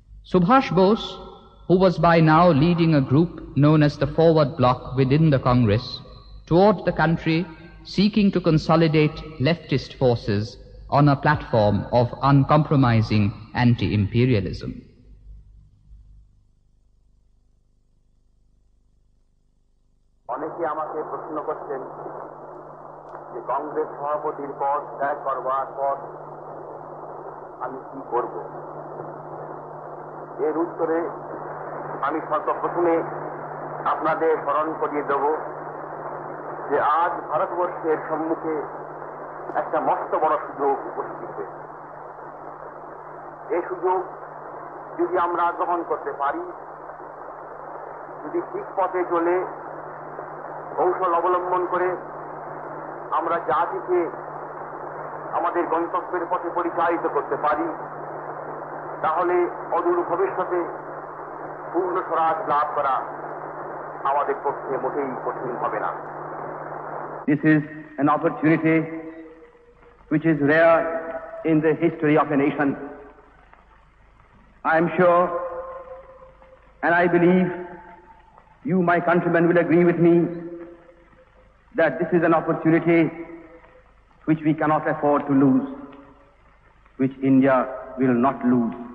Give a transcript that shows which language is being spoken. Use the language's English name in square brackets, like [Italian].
[English] Subhash Bose, who was by now leading a group known as the Forward Bloc within the Congress, toured the country seeking to consolidate leftist forces on a platform of uncompromising anti-imperialism. [Bangla] অনেকে আমাকে প্রশ্ন করছেন যে কংগ্রেস সভাপতির পদ ত্যাগ করবার পর আমি কি করব। এর উত্তরে আমি সর্বপ্রথমে আপনাদের স্মরণ করিয়ে দেব যে আজ ভারতবর্ষের সম্মুখে একটা মস্ত বড় সুযোগ উপস্থিত হয়েছে। এই সুযোগ যদি আমরা গ্রহণ করতে পারি, যদি ঠিক পথে চলে কৌশল অবলম্বন করে আমরা জাতিকে আমাদের গন্তব্যের পথে পরিচালিত করতে পারি, তাহলে অদূর ভবিষ্যতে পূর্ণ স্বরাজ লাভ করা আমাদের পক্ষে মোটেই কঠিন হবে না। [English] This is an opportunity which is rare in the history of a nation. I am sure, and I believe you, my countrymen, will agree with me that this is an opportunity which we cannot afford to lose, which India will not lose.